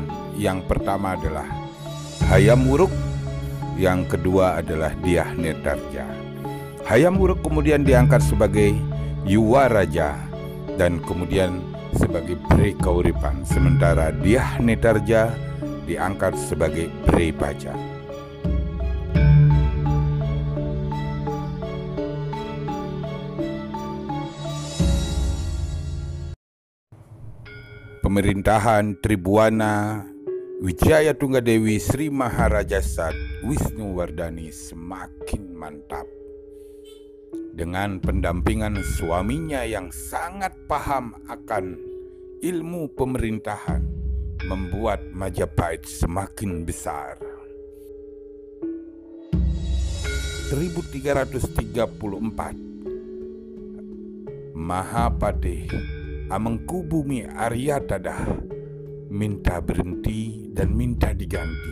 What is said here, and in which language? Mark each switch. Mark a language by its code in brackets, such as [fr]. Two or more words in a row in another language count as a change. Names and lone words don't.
[id] Yang pertama adalah Hayam Wuruk, yang kedua adalah Dyah Netarja. Hayam Wuruk kemudian diangkat sebagai Yuwa Raja dan kemudian sebagai Bhre Kauripan, sementara Dyah Netarja diangkat sebagai Bhre Baja. Pemerintahan Tribhuwana Wijaya Tunggadewi Sri Maharajasat Wisnuwardhani semakin mantap. Dengan pendampingan suaminya yang sangat paham akan ilmu pemerintahan, membuat Majapahit semakin besar. 1334 Mahapatih Hamengkubumi Aryathadah minta berhenti dan minta diganti.